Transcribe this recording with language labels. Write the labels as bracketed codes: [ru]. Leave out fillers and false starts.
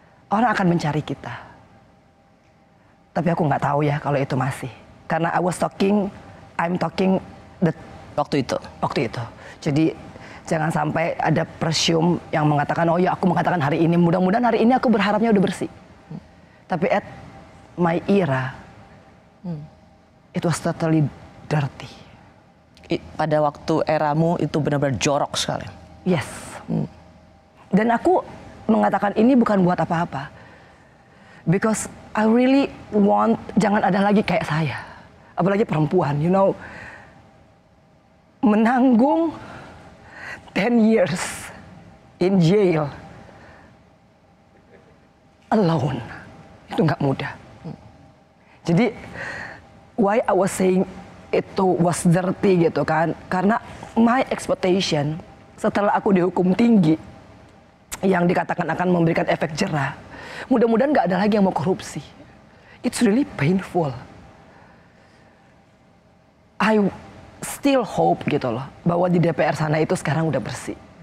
[id] Orang akan mencari kita. Tapi aku nggak tahu ya kalau itu masih. Karena [en] I'm talking [id] waktu itu. Jadi jangan sampai ada presume yang mengatakan, oh ya aku mengatakan hari ini, mudah-mudahan hari ini aku berharapnya udah bersih. Tapi [en] at my era, it was totally dirty. [id] Pada waktu eramu itu benar-benar jorok sekali. [en] Yes. [id] Dan aku mengatakan ini bukan buat apa-apa. [en] Because I really want, [id] jangan ada lagi kayak saya. Apalagi perempuan, [en] you know. [id] Menanggung [en] 10 years in jail alone. [id] Itu nggak mudah. Jadi, [en] why I was saying itu was dirty gitu kan. [id] Karena [en] my expectation [id] setelah aku dihukum tinggi, yang dikatakan akan memberikan efek jerah, mudah-mudahan nggak ada lagi yang mau korupsi. [en] It's really painful. I still hope [id] gitu loh, bahwa di DPR sana itu sekarang udah bersih.